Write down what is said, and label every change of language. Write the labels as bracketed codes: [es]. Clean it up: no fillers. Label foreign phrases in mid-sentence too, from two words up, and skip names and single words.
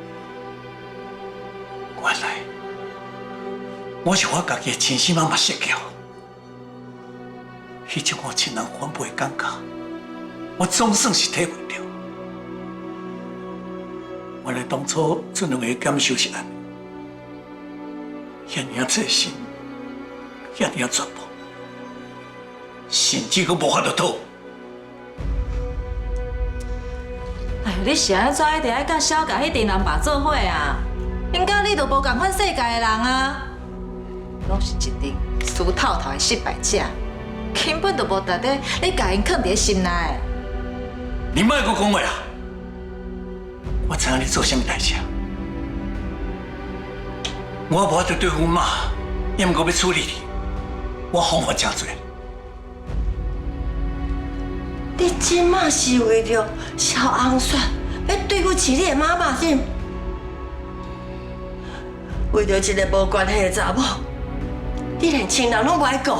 [nan] 原来我是我家己的亲生妈妈设计。迄种我亲人反背的感觉，我总算是体会到。原来当初这两个检修是安尼，遐尔细心，遐尔全部，甚至佫无法度讨。哎呦，你是安怎一定爱甲小甲迄群人爸做伙啊？因甲你都无共款世界的人啊，拢是一群输透透的失败者，根本就无值得你甲因藏伫心内。你莫阁讲话啊！ 我知影你做什么代志啊？我无法度对阮妈，也毋过要处理你，我方法真多。你即马是为着小红雪要对付饲你的妈妈是？为着一个无关系的查某，你连亲人拢不爱顾啊！